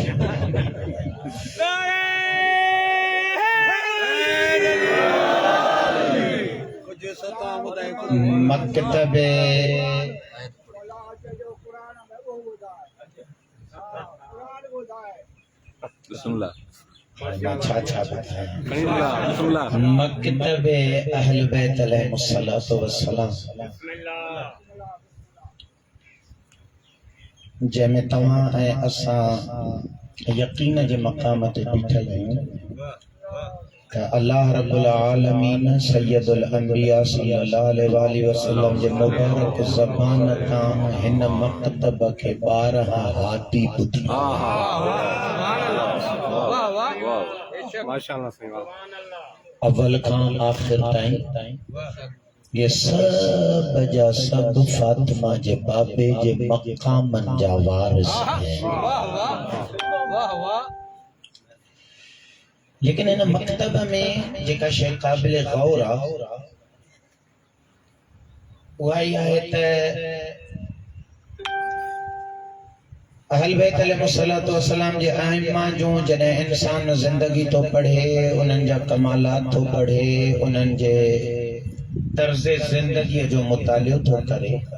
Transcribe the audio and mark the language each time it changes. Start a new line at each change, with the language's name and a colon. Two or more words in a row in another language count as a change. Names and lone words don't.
Sindhi: मकतब मकतब
Arabic: أهل بيت عليه الصلاة والسلام
Sindhi: जंहिंमें तव्हां ऐं असां यकीन जे मक़ाम ते बीठल आहियूं त
Arabic: الله رب العالمين سيد الأنبياء صلى الله عليه وسلم
Sindhi: जे मुबारक ज़बान तां हिन मकतब खे 12 हादी ॿुधी। अव्वल खां आख़िर ताईं ये सब जा सब फातिमा जे बाबे जे मक़ामन जा वारिस हैं। लेकिन इन मकतब में जेका शइ क़ाबिल गौर आहे उहा ई आहे त
Arabic: أهل بيت عليه الصلاة والسلام
Sindhi: जे आइम्मा जूं जॾहिं इंसान ज़िंदगी तो पढ़े उन्हनि जा कमालात तो पढ़े उन्हनि जे तर्ज़ ज़िंदगीअ जो मुतालियो तो करे